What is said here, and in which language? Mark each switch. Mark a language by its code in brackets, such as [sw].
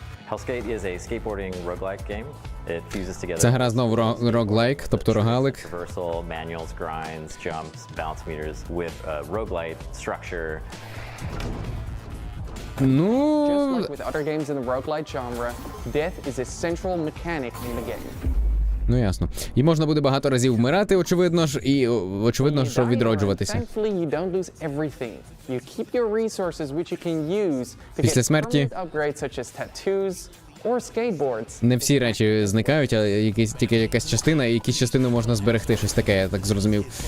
[en] Hellskate is a skateboarding roguelike game. It fuses together. [uk] Це гра знову роглайк, тобто рогалик. [en] Traversal, manuals, grinds, jumps, balance meters with a roguelite structure. [uk] Ну, [en] just like with other games in the roguelite genre, death is a central mechanic in the game. [uk] Ну, ясно. І можна буде багато разів вмирати, очевидно ж, і очевидно, що відроджуватися. Після смерті не всі речі зникають, а тільки якась частина, і якісь частини можна зберегти, щось таке, я так зрозумів.